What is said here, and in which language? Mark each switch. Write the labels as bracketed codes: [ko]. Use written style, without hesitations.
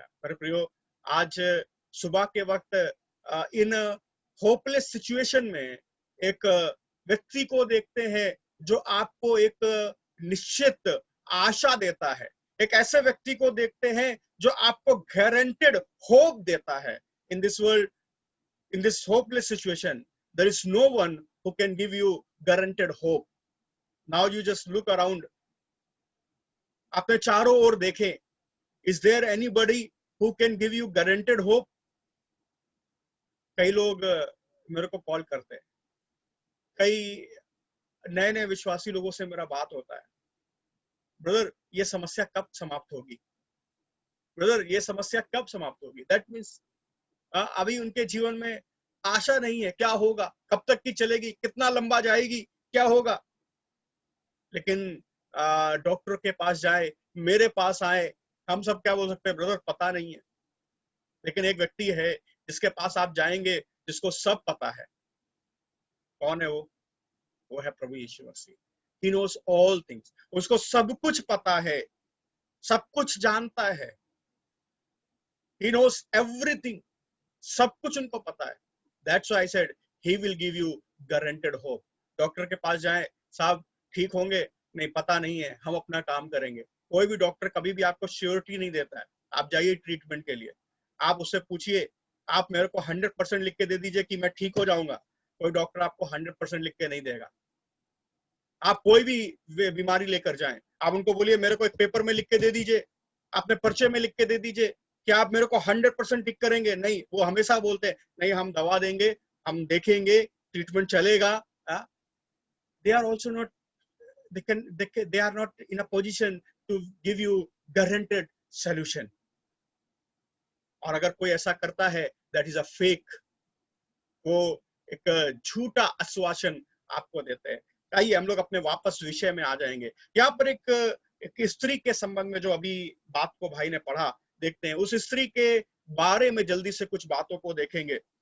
[hi] मेरे प्रियो, आज सुबह के वक्त इन होपलेस सिचुएशन में एक व्यक्ति को देखते हैं जो आपको एक निश्चित आशा देता है। एक ऐसे व्यक्ति को देखते हैं जो आपको गारंटेड होप देता है। [en] In this world, in this hopeless situation, there is no one who can give you guaranteed hope. Now you just look around, [hi] अपने चारों ओर देखें, [en] is there anybody who can give you guaranteed hope? [hi] कई लोग मेरे को call करते हैं, कई नए नए विश्वासी लोगों से मेरा बात होता है, ब्रदर ये समस्या कब समाप्त होगी, ब्रदर ये समस्या कब समाप्त होगी। दैट मीन्स अभी उनके जीवन में आशा नहीं है, क्या होगा, कब तक की चलेगी, कितना लंबा जाएगी, क्या होगा। लेकिन डॉक्टर के पास जाए, मेरे पास आए, हम सब क्या बोल सकते हैं? ब्रदर पता नहीं है। लेकिन एक व्यक्ति है जिसके पास आप जाएंगे, जिसको सब पता है। कौन है वो? वो है प्रभु यीशु मसीह। [en] He knows all things, [hi] उसको सब कुछ पता है, सब कुछ जानता है। [en] He knows everything, [hi] सब कुछ उनको पता है। [en] That's why I said he will give you guaranteed hope. [hi] Doctor के पास जाएं, साहब ठीक होंगे? नहीं, पता नहीं है, हम अपना काम करेंगे। कोई भी डॉक्टर कभी भी आपको श्योरिटी नहीं देता है। आप जाइए ट्रीटमेंट के लिए, आप उससे पूछिए, आप मेरे को 100% लिख के दे दीजिए कि मैं ठीक हो जाऊंगा। कोई डॉक्टर आपको 100% लिख के नहीं देगा। आप कोई भी बीमारी लेकर जाएं, आप उनको बोलिए मेरे को एक पेपर में लिख के दे दीजिए, अपने पर्चे में लिख के दे दीजिए कि आप मेरे को 100% ठीक करेंगे। नहीं, वो हमेशा बोलते हैं नहीं, हम दवा देंगे, हम देखेंगे, ट्रीटमेंट चलेगा। दे [en] they are not in a position to give you guaranteed solution. [hi] और अगर कोई ऐसा करता है, [en] that is a fake, [hi] वो एक झूठा आश्वासन आपको देते हैं। आइए हम लोग अपने वापस विषय में आ जाएंगे। यहाँ पर एक स्त्री के संबंध में जो अभी बात को भाई ने पढ़ा, देखते हैं उस स्त्री के बारे में जल्दी से कुछ बातों को देखेंगे।